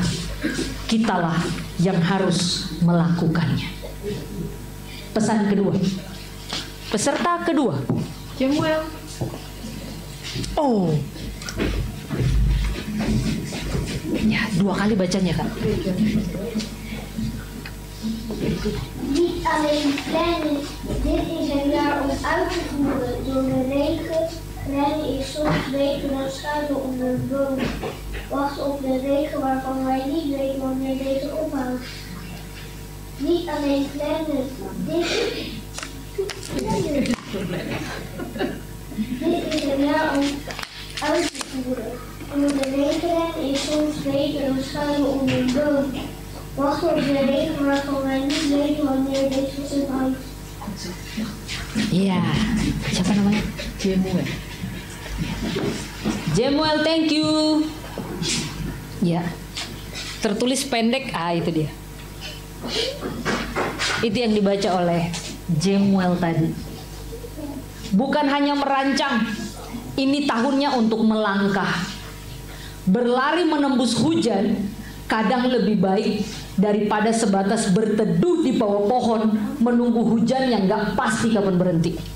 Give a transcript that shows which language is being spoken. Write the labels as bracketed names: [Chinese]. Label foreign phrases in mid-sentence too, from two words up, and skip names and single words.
[Indonesian] Kitalah yang harus melakukannya. Pesan kedua, peserta kedua, Jemuel. oh ya, 2 kali bacanya Kak. [Dutch] Niet alleen plannen, dit is een jaar om uit te voeren. Door de regen ren ik soms beter dan schuilen onder de boom. Wachten op de regen waarvan wij niet weten wanneer deze ophoudt. Niet alleen plannen, dit is een jaar om uit te voeren. Door de regen ren ik soms beter dan schuilen onder de boom. Wachten op de regen waarvan wij niet weten wanneer deze ophoudt. [Indonesian] Ya, siapa namanya? Jemuel. Jemuel, [English] thank you. [Indonesian] Ya, tertulis pendek, itu dia. Itu yang dibaca oleh Jemuel tadi. Bukan hanya merancang, ini tahunnya untuk melangkah. Berlari menembus hujan kadang lebih baik daripada sebatas berteduh di bawah pohon menunggu hujan yang gak pasti kapan berhenti.